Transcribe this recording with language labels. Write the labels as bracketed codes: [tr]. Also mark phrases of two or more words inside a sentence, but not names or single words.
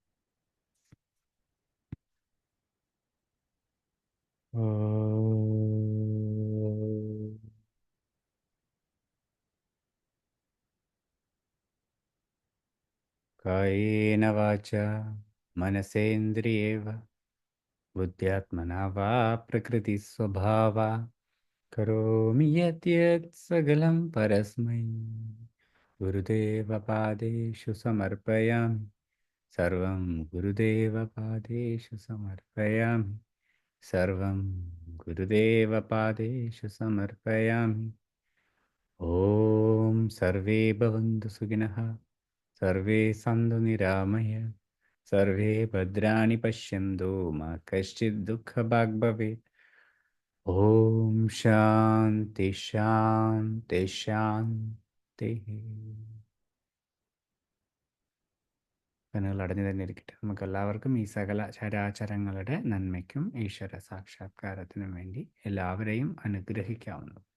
[sa] കായേന വാചാ മനസേന്ദ്രിയേ वा बुद्ध्यात्मना वा प्रकृतिस्वभावा करोमि यद्यत् सकलं परस्मै गुरुदेवपादेषु समर्पयामि. सर्वं गुरुदेवपादेषु समर्पयामि. सर्वं गुरुदेवपादेषु समर्पयामि. ॐ सर्वे भवन्तु सुखिनः, सर्वे सन्तु निरामया, सर्वे भद्राणि पश्यन्तु मा कश्चित् दुःखभाग् भवेत्. ॐ ശാന്തി ശാന്തി ശാന്തി. [ml] കണ്ണുകൾ അടഞ്ഞു തന്നെ ഇരിക്കട്ടെ. നമുക്ക് എല്ലാവർക്കും ഈ സകല ചരാചരങ്ങളുടെ നന്മയ്ക്കും ഈശ്വര സാക്ഷാത്കാരത്തിനും വേണ്ടി എല്ലാവരെയും അനുഗ്രഹിക്കാവുന്നു.